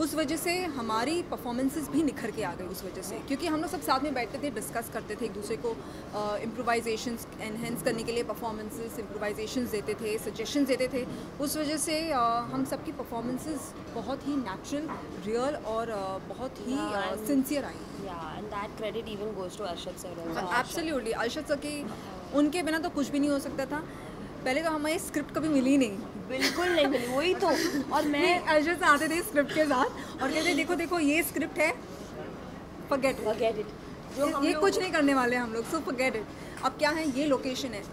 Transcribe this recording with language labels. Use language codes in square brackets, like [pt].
[hi] उस वजह से हमारी परफॉर्मेंसेस भी निखर के आ गई उस वजह से, क्योंकि हम लोग सब साथ में बैठते थे, डिस्कस करते थे एक दूसरे को, इम्प्रोवाइजेशंस एनहेंस करने के लिए परफॉर्मेंसेस, इम्प्रोवाइजेशंस देते थे, सजेशंस देते थे। उस वजह से हम सबकी परफॉर्मेंसेस बहुत ही नेचुरल, रियल और बहुत ही sincere I. [en] Yeah, and that credit even goes to Arshad sir also. [hi] Absolutely, Arshad sir की, उनके बिना तो कुछ भी नहीं हो सकता था। पहले तो हमें स्क्रिप्ट कभी मिली नहीं, बिल्कुल नहीं मिली, वही तो। और मैं अर्शद से आते थे स्क्रिप्ट के साथ और कहते देखो देखो ये स्क्रिप्ट है, फॉरगेट [en] forget it, [hi] जो हम ये लोग कुछ नहीं करने वाले हम लोग, [en] So forget it. [hi] अब क्या है, ये लोकेशन है।